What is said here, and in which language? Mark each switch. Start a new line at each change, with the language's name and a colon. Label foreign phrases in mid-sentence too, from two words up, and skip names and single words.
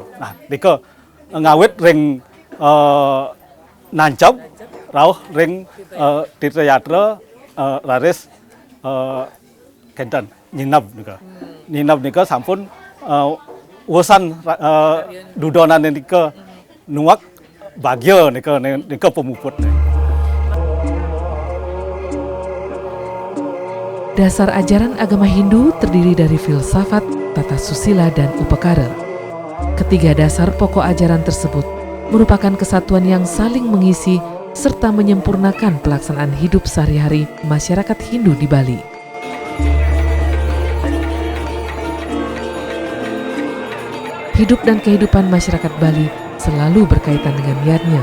Balinese: Nah, nika ngawit ring nancep rauh ring Tirta Yatra raris kenten nyinab nika. Nyinab nika sampun wusan dudonan nika nuak bagya nika pemuput.
Indonesian: Dasar ajaran agama Hindu terdiri dari filsafat, tata susila, dan upakara. Ketiga dasar pokok ajaran tersebut merupakan kesatuan yang saling mengisi serta menyempurnakan pelaksanaan hidup sehari-hari masyarakat Hindu di Bali. Hidup dan kehidupan masyarakat Bali selalu berkaitan dengan yadnya.